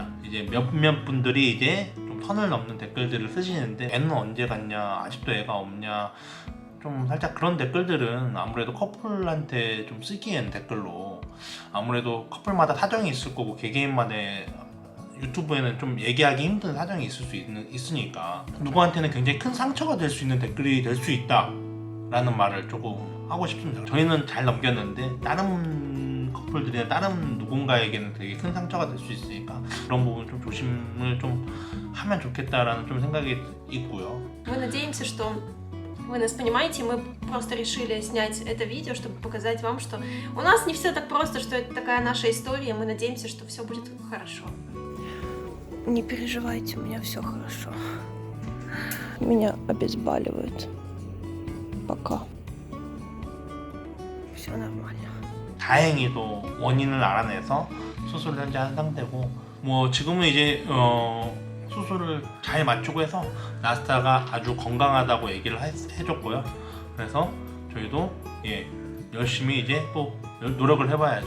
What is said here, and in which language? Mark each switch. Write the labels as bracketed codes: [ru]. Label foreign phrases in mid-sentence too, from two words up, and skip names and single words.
[ko] 이제 몇몇 분들이 이제 좀 선을 넘는 댓글들을 쓰시는데 애는 언제 갔냐, 아직도 애가 없냐, 좀 살짝 그런 댓글들은 아무래도 커플한테 좀 쓰기엔 댓글로 아무래도 커플마다 사정이 있을 거고 개개인만의 유튜브에는 좀 얘기하기 힘든 사정이 있으니까 누구한테는 굉장히 큰 상처가 될 수 있는 댓글이 될 수 있다 라는 말을 조금 하고 싶습니다. 저희는 잘 넘겼는데 다른 커플들이나 다른 누군가에게는 되게 큰 상처가 될 수 있으니까 그런 부분 좀 조심을 좀 하면 좋겠다라는 좀 생각이 있고요. [ru] Мы надеемся, что вы нас понимаете, мы просто решили снять это видео, чтобы показать вам, что у нас не все так просто, что это такая наша история, мы надеемся, что все будет хорошо. Не переживайте, у меня все хорошо. Меня обезболивают. Пока. Все нормально. [ko] 다행히도 원인을 알아내서 수술을 현재 한 상태고 지금은 이제 수술을 잘 마치고 해서 나스타가 아주 건강하다고 얘기를 해줬고요. 그래서 저희도 열심히 이제 또 노력을 해봐야죠.